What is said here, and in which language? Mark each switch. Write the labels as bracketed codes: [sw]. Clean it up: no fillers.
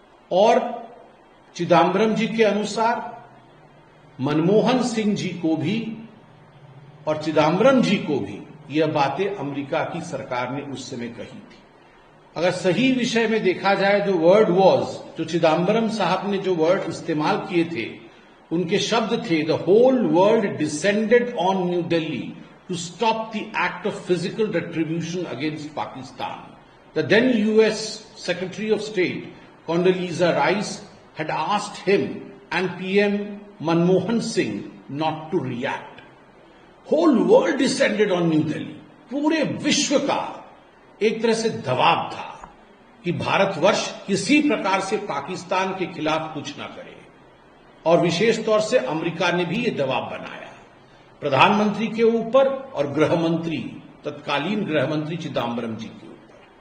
[hi] और चिदंबरम जी के अनुसार मनमोहन सिंह जी को भी और चिदंबरम जी को भी यह बातें अमेरिका की सरकार ने उस समय कही थी। अगर सही विषय में देखा जाए, जो वर्ड वॉज, जो चिदंबरम साहब ने जो वर्ड इस्तेमाल किए थे, उनके शब्द थे, [en] The whole world descended on New Delhi to stop the act of physical retribution against Pakistan. The then US Secretary of State, Condoleezza Rice, had asked him and PM Manmohan Singh not to react. Whole world descended on New Delhi. [hi] पूरे विश्व का एक तरह से दबाव था कि भारतवर्ष किसी प्रकार से पाकिस्तान के खिलाफ कुछ ना करे, और विशेष तौर से अमेरिका ने भी ये दबाव बनाया प्रधानमंत्री के ऊपर और गृहमंत्री, तत्कालीन गृहमंत्री चिदंबरम जी के ऊपर।